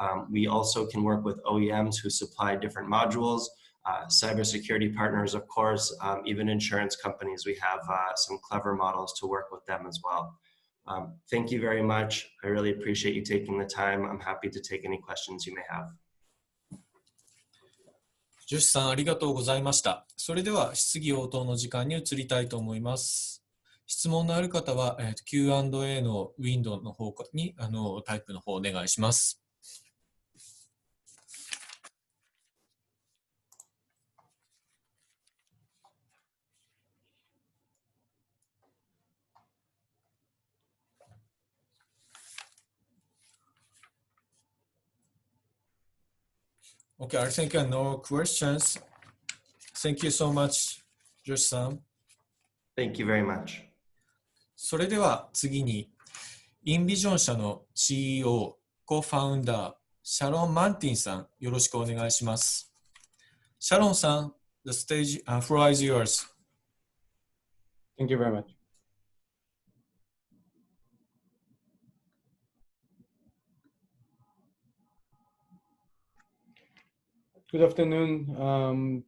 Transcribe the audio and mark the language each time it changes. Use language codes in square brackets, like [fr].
[en] We also can work with OEMs who supply different modules, cybersecurity partners, of course, even insurance companies. We have some clever models to work with them as well. Thank you very much. I really appreciate you taking the time. I'm happy to take any questions you may have. [ja] ジョシさん、ありがとうございました。それでは質疑応答の時間に移りたいと思います。質問のある方は、Q&A のウィンドウの方にタイプの方をお願いします。 [en] Okay, I think no questions. Thank you so much, Josh-san. Thank you very much. [ja] それでは次に、インビジョン社の CEO、コファウンダー、シャロン・マンティンさん、よろしくお願いします。 [en] シャロンさん、the stage, floor is yours. Thank you very much. Good afternoon.